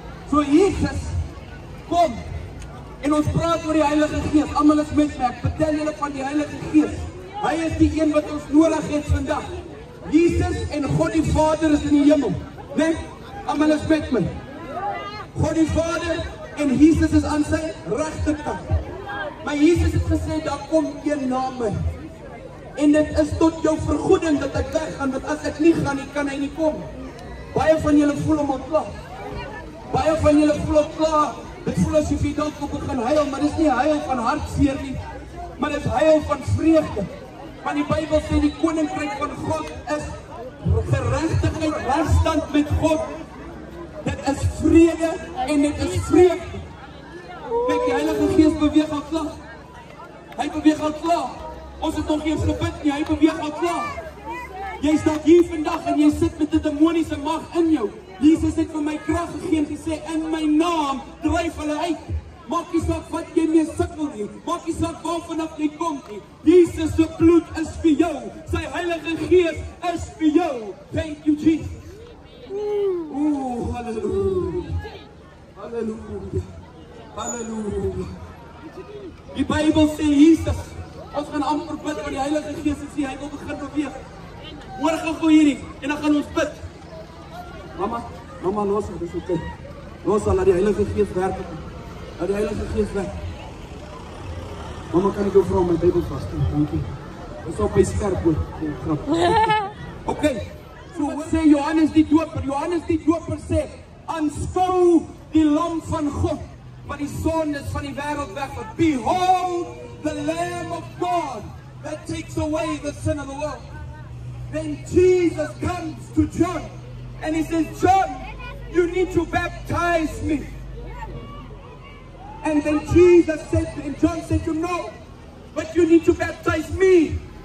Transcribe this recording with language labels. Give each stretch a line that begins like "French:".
Afrikaans: So Jesus kom en ons praat oor die Heilige Gees. Almal is met my. Ek vertel julle van die Heilige Gees. Hy is die een wat ons nodig het vandag. Jesus en God die Vader is in die hemel. Nee, almal is met my. God die Vader en Jesus is aan sy regterkant. Maar Jesus het gesê, daar kom een na my. En dit is tot jou vergoeding dat ek weggaan, want as ek nie gaan nie, kan hy nie kom. Baie van julle voel hom ontklaar. Baie van julle voel ontklaar. Dit voel asof jy dalk op begin huil, maar dit is nie huil van hartseer nie, maar dit is huil van vreugde. Want die Bybel sê die koninkryk van God is geregtigheid, regstand met God. Dit is vrede en dit is vreugde. Kyk, die Heilige Gees beweeg al klaar. Hy beweeg al klaar. Ons het nog nie eens gebid nie, hy beweeg al klaar. Jy staat hier vandag en jy sit met 'n demoniese mag in jou. Jesus het vir my krag gegee en gesê, in my naam dryf hulle uit. Maak nie saak wat jy mee sukkel nie. Maak nie saak waarvanaf jy kom nie. Jesus se bloed is vir jou. Sy Heilige Gees is vir jou.
English: Thank you, Jesus.
Afrikaans: Halleluja. Halleluja. Halleluja. Die Bybel sê Jesus, ons gaan amper bid want die Heilige Gees sê hy wil begin beweeg. Hoor gou hierdie en dan gaan ons bid. Mama los het, dis oké. Los laat die Heilige Gees werk. Laat die Heilige Gees werk. Mama, kan ek jou vra om my Bybel vas te hou? Dankie. Dis op my skerp hoor. Okay. So sê Johannes die Doper sê, aanskou die lam van God, wat die sondes van die wêreld wegvat.
English: Behold the Lamb of God that that takes away the sin of the world. Then Jesus comes to John and he says, John, you need to baptize me. And then Jesus said, and John said to him, no, but you need to baptize me.